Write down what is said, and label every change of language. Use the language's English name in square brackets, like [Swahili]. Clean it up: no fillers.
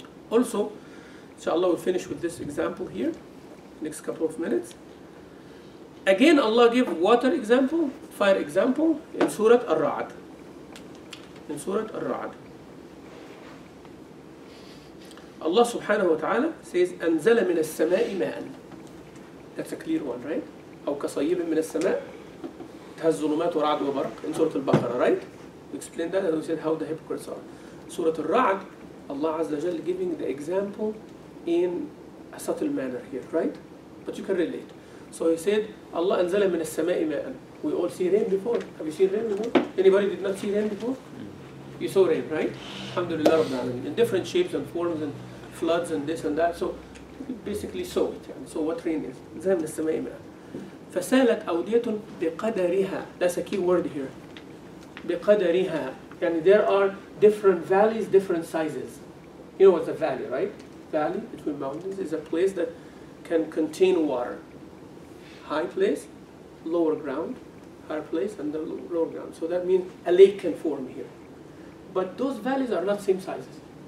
[English] Also, inshallah, we'll finish with this example here, next couple of minutes. Again, Allah gave water example, fire example in Surah Ar-Ra'd. In Surah Ar-Ra'd. Allah subhanahu wa ta'ala says, [Arabic] أنزل من السماء ماء. [English] That's a clear one, right? [Arabic] أو كصيب من السماء. [English] It has [Arabic] ظلمات ورعد وبرق [English] in Surah Al-Baqarah, right? We explained that and we said how the hypocrites are. Surah Al-Ra'd, Allah Azza wa Jal giving the example in a subtle manner here, right? But you can relate. So he said, Allah [Arabic] anzala min as-sama'i ma'an. [English] We all see rain before. Have you seen rain before? Anybody did not see rain before? You saw rain, right? Alhamdulillah Rabbil Alameen. In different shapes and forms and floods and this and that. So you basically saw it. So what rain is? [Arabic] أنزل من السماء ماء فسالت أودية بقدرها. [English] That's a key word here. [Arabic] بقدرها. [English] Yani there are different valleys, different sizes. You know what's a valley, right? Valley between mountains is a place that can contain water. High place, lower ground, higher place, and the lower ground. So that means a lake can form here. But those valleys are not same sizes.